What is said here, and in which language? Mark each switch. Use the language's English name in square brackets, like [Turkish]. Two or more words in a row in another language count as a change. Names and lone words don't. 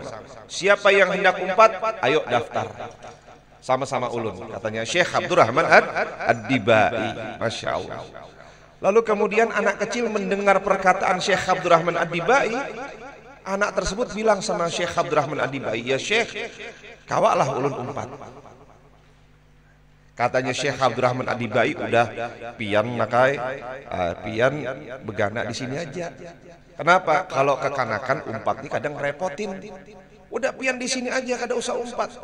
[Banjar] Siapa yang hendak umpat, ayo daftar, sama-sama ulun, katanya Syekh Abdurrahman Ad-Dibai. [Arabic] ما شاء الله. [Indonesian] Lalu kemudian anak kecil mendengar perkataan Syekh Abdurrahman Ad-Dibai. [Banjar] Anak tersebut bilang sama Syekh Abdurrahman Ad-Dibai, ya Syekh, kawaklah ulun umpat. Katanya Syekh Abdurrahman Ad-Dibai, udah pian nakai, pian begana di sini aja. [Indonesian] Kenapa? [Banjar] Kalau kekanakan umpat ini kadang repotin. Udah pian di sini aja, kada usah umpat.